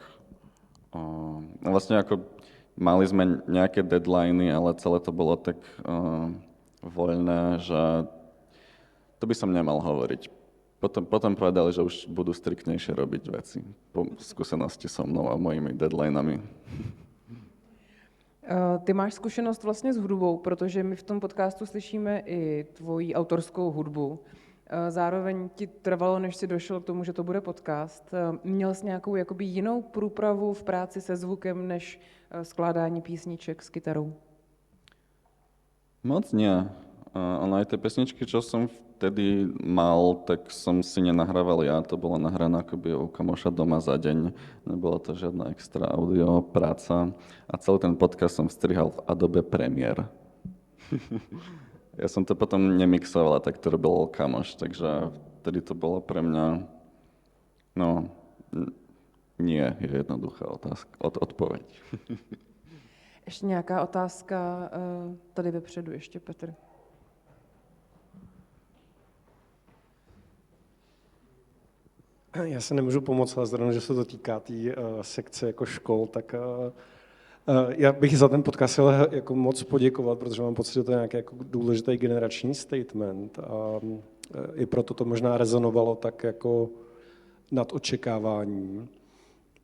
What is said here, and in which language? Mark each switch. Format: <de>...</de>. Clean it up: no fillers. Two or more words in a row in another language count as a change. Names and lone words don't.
<sk>Vlastne ako mali sme nejaké deadliny, ale celé to bolo tak voľné, že to by som nemal hovoriť. Potom povedali, že už budú striktnejšie robiť veci po skúsenosti so mnou a mojimi deadlinami.</sk> <cs>Ty máš zkušenost vlastně s hudbou, protože my v tom podcastu slyšíme i tvoji autorskou hudbu. Zároveň ti trvalo, než si došel k tomu, že to bude podcast. Měl jsi nějakou jakoby jinou průpravu v práci se zvukem, než skládání písniček s kytarou?</cs> <sk>Moc nie. Ono aj tie pesničky, čo som vtedy mal, tak som si nenahrával ja. To bolo nahrané akoby u kamoša doma za deň. Nebola to žiadna extra audio práca. A celý ten podcast som strihal v Adobe Premiere. Ja som to potom nemixoval, tak to robil kamoš. Takže vtedy to bolo pre mňa... No, nie je jednoduchá odpoveď.</sk> <cs>Ještě nějaká otázka tady vepředu, ještě Petr. Já se nemůžu pomoct, ale zrovna, že se to týká té sekce jako škol, tak já bych za ten podcast chtěl jako moc poděkovat, protože mám pocit, že to je nějaký jako důležitý generační statement a i proto to možná rezonovalo tak jako nad očekáváním.</cs>